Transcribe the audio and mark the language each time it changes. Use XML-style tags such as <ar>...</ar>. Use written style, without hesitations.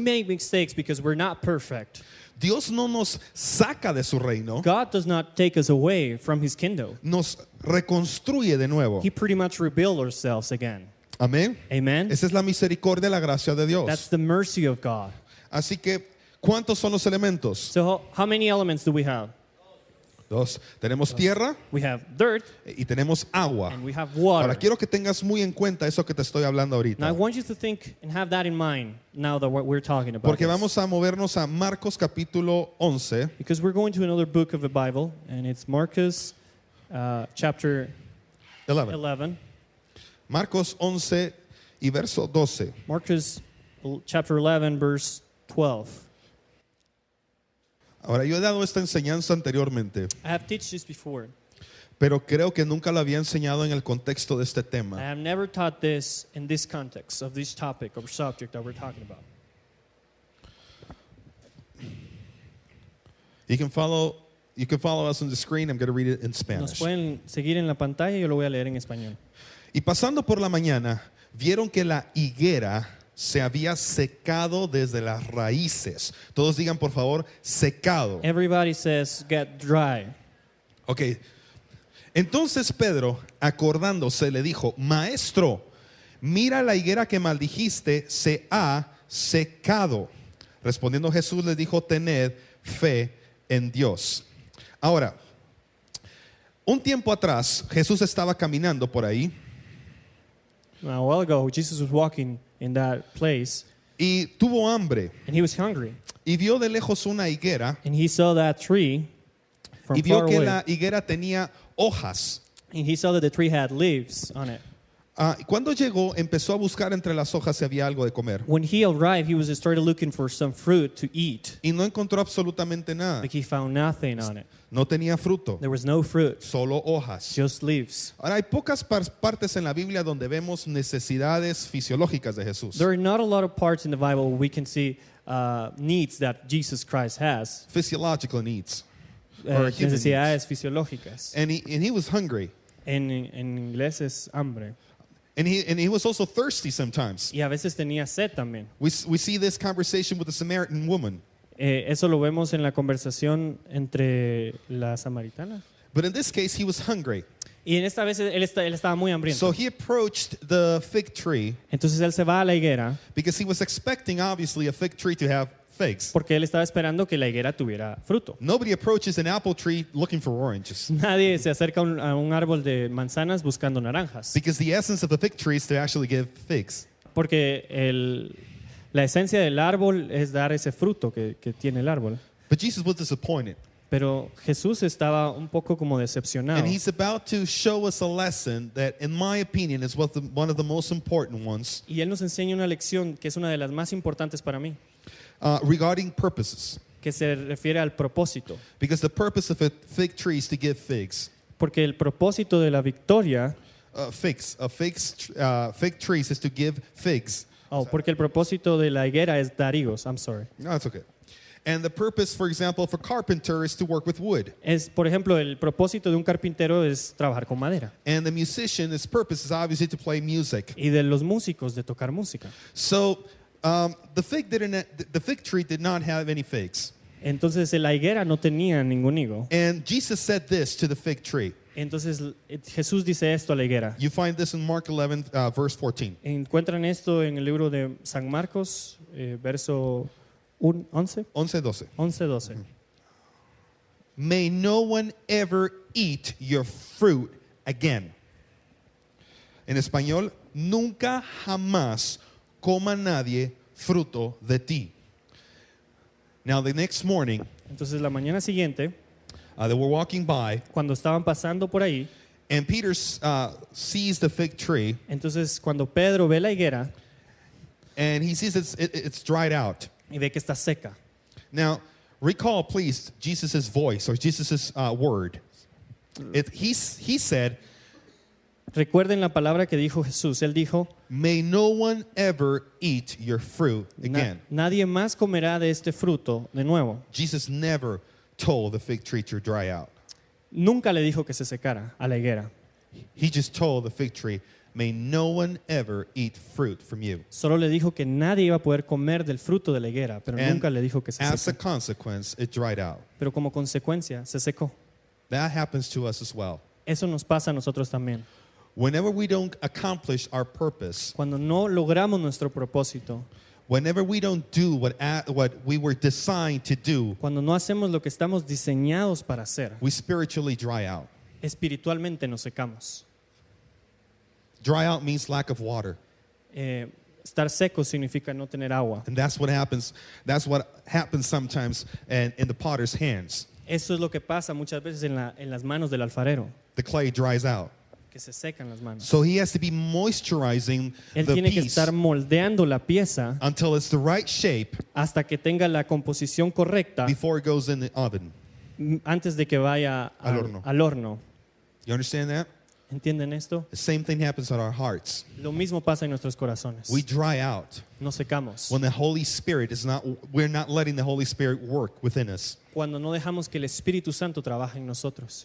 <en>make mistakes because we're not perfect,</en> <es>Dios no nos saca de su reino,</es> <en>God does not take us away from his kingdom.</en> <es>nos reconstruye de nuevo.</es> <en>He pretty much rebuilt ourselves again.</en> <es>Amén.</es> <en>Amen?</en> <es>Esa es la misericordia, la gracia de</es> <en>That's</en> <es>Dios.</es> <en>the mercy of God.</en> <es>Así que, ¿cuántos son los elementos?</es> <en>So how many elements do we have?</en> <es>Dos. Tenemos tierra</es> <en>We have dirt</en> <es>y tenemos agua.</es> <en>and we have water.</en> <es>Ahora quiero que tengas muy en cuenta eso que te estoy hablando</es> <en>Now I</en> <es>ahorita.</es> <en>want you to think and have that in mind now that what we're talking about.</en> <es>Porque</es> <en>this.</en> <es>vamos a movernos a Marcos capítulo 11.</es> <en>Because we're going to another book of the Bible, and it's Marcus chapter 11.</en> <es>Marcos 11 y verso 12.</es> <en>Marcus chapter 11, verse 12.</en> <es>Ahora, yo he dado esta enseñanza anteriormente,</es> <en>I have taught this before.</en> <es>pero creo que nunca lo había enseñado en el contexto de este</es> <en>I</en> <es>tema.</es> <en>have never taught this in this context of this topic or subject that we're talking about. You can follow us on the screen. I'm going to read it in</en> <es>Nos</es> <en>Spanish.</en> <es>pueden seguir en la pantalla y yo lo voy a leer en español. Y pasando por la mañana, vieron que la higuera se había secado desde las raíces. Todos digan, por favor, secado.</es> <en>Everybody says, get dry. Ok.</en> <es>Entonces Pedro, acordándose, le dijo, Maestro, mira la higuera que maldijiste, se ha secado. Respondiendo Jesús les dijo, tened fe en Dios. Ahora, un tiempo atrás, Jesús estaba caminando por ahí</es> <en>Now, a while ago, Jesus was walking in that place,</en> <es>y tuvo hambre</es> <en>and he was hungry.</en> <es>y vio de lejos una higuera</es> <en>And he saw that tree from</en> <es>y vio</es> <en>far</en> <es>que</es> <en>away.</en> <es>la higuera tenía hojas.</es> <en>And he saw that the tree had leaves on it.</en> <es>Cuando llegó, empezó a buscar entre las hojas si había algo de comer.</es> <en>When he arrived, he started looking for some fruit to eat.</en> <es>Y no encontró absolutamente nada.</es> <en>But he found nothing on it.</en> <es>No tenía fruto,</es> <en>There was no fruit, solo hojas. just leaves.</en> <es>Ahora, hay pocas partes en la Biblia donde vemos necesidades fisiológicas de Jesús.</es> <en>There are not a lot of parts in the Bible where we can see needs that Jesus Christ has. Physiological needs. Or human</en> <es>Necesidades fisiológicas.</es> <en>And he was hungry.</en> <es>En inglés es hambre.</es> <en>And he was also thirsty sometimes.</en> <es>Y a veces tenía sed también.</es> <en>We see this conversation with the Samaritan woman.</en> <es>Eso lo vemos en la conversación entre la samaritana.</es> <en>But in this case, he was hungry.</en> <es>Y en esta vez él estaba muy hambriento.</es> <en>So he approached the fig tree</en> <es>Entonces él se va a la higuera</es> <en>because he was expecting, obviously, a fig tree to have figs.</en> <es>porque él estaba esperando que la higuera tuviera fruto.</es> <en>Nobody approaches an apple tree looking for oranges</en> <es>Nadie se acerca a un árbol de manzanas buscando naranjas.</es> <en>because the essence of the fig tree is to actually give figs.</en> <es>Porque la esencia del árbol es dar ese fruto que tiene el árbol.</es> <en>But Jesus was disappointed.</en> <es>Pero Jesús estaba un poco como decepcionado.</es> <en>And he's about to show us a lesson that, in my opinion, is one of the most important ones</en> <es>Y él nos enseña una lección que es una de las más importantes para mí,</es> <en>regarding purposes.</en> <es>que se refiere al propósito.</es> <en>Because the purpose of a fig tree is to give figs.</en> <es>Porque el propósito de la victoria,</es> <en>Fig trees is to give figs.</en> <es>porque el propósito de la higuera es dar higos.</es> <en>I'm sorry. No, it's okay. And the purpose, for example, for carpenter is to work with wood.</en> <es>Por ejemplo, el propósito de un carpintero es trabajar con madera.</es> <en>And the musician, his purpose is obviously to play music.</en> <es>Y de los músicos de tocar música.</es> <en>So the fig tree did not have any figs.</en> <es>Entonces la higuera no tenía ningún higo.</es> <en>And Jesus said this to the fig tree.</en> <es>Entonces Jesús dice esto a la higuera.</es> <en>You find this in Mark 11, verse 14.</en> <es>Encuentran esto en el libro de San Marcos, verso 11. 11:12.</es> <en>May no one ever eat your fruit again.</en> <es>En español, nunca jamás coma nadie fruto de ti.</es> <en>Now the next morning,</en> <es>Entonces la mañana siguiente,</es> <en>they were walking by,</en> <es>cuando estaban pasando por ahí,</es> <en>and Peter sees the fig tree,</en> <es>entonces cuando Pedro ve la higuera</es> <en>and he sees it's dried out.</en> <es>y ve que está seca.</es> <en>Now, recall, please, Jesus' voice or Jesus' word. He said,</en> <es>Recuerden la palabra que dijo Jesús. Él dijo,</es> <en>may no one ever eat your fruit again.</en> <es>Nadie más comerá de este fruto de nuevo.</es> <en>Jesus never told the fig tree to dry out.</en> <es>Nunca le dijo que se secara a la higuera.</es> <en>He just told the fig tree, may no one ever eat fruit from you.</en> <es>Solo le dijo que nadie iba a poder comer del fruto de la higuera, pero</es> <en>And</en> <es>nunca le dijo que se</es> <en>as a</en> <es>secó.</es> <en>consequence, it dried out.</en> <es>Pero como consecuencia, se secó.</es> <en>That happens to us as well.</en> <es>Eso nos pasa a nosotros también.</es> <en>Whenever we don't accomplish our purpose,</en> <es>Cuando no logramos nuestro propósito,</es> <en>whenever we don't do what we were designed to do,</en> <es>cuando no hacemos lo que estamos diseñados para hacer,</es> <en>we spiritually dry out.</en> <es>espiritualmente nos secamos.</es> <en>Dry out means lack of water.</en> <es>Estar seco significa no tener agua.</es> <en>And that's what happens sometimes in the potter's hands.</en> <es>Eso es lo que pasa muchas veces en las manos del alfarero,</es> <en>The clay dries out.</en> <es>que se secan las manos.</es> <en>So he has to be moisturizing</en> <es>Él</es> <en>the</en> <es>tiene que</es> <en>piece</en> <es>estar moldeando la pieza</es> <en>until it's the right shape</en> <es>hasta que tenga la composición correcta</es> <en>before it goes in the oven.</en> <es>antes de que vaya al horno.</es> <en>You understand that?</en> <es>¿Entienden esto?</es> <en>The same thing happens in our hearts.</en> <es>Lo mismo pasa en nuestros corazones.</es> <en>We dry out</en> <es>Nos secamos.</es> <en>when the Holy Spirit we're not letting the Holy Spirit work within us.</en> <es>Cuando no dejamos que el Espíritu Santo trabaje en nosotros.</es>